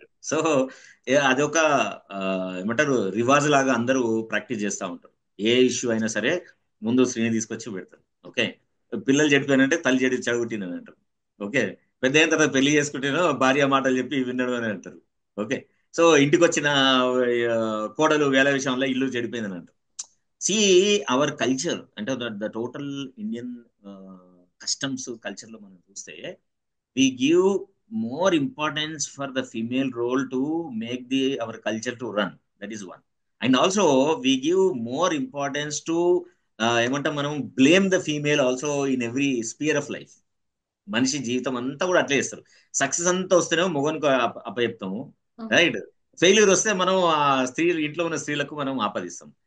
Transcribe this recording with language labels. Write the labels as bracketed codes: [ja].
[te] So అదొక ఆ, ఏమంటారు, రివాజ్ లాగా అందరూ ప్రాక్టీస్ చేస్తూ ఉంటారు. ఏ ఇష్యూ అయినా సరే ముందు స్త్రీని తీసుకొచ్చి పెడతారు. ఓకే, పిల్లలు చెడిపోయినంటే తల్లి చెడగొట్టిందని అంటారు. ఓకే, పెద్ద అయిన తర్వాత పెళ్లి చేసుకుంటేనో భార్య మాటలు చెప్పి వినడం అని అంటారు. ఓకే, సో ఇంటికి వచ్చిన కోడలు వేల విషయంలో ఇల్లు చెడిపోయిందని అంటారు. [en] see our culture అంటే the total Indian customs culture [te] లో మనం చూస్తే [en] we give more importance for the female role to make the our culture to run. That is one. And also we give more importance to [te] ఏమంటాం మనం, [en] Blame the female also in every sphere of life. [te] మనిషి జీవితం అంతా కూడా అట్లే చేస్తారు. Success అంతా వస్తేనే మొగనికి అప్పచెప్తాము, రైట్? ఫెయిల్యూర్ వస్తే మనం ఆ స్త్రీ, ఇంట్లో ఉన్న స్త్రీలకు మనం ఆపాదిస్తాం.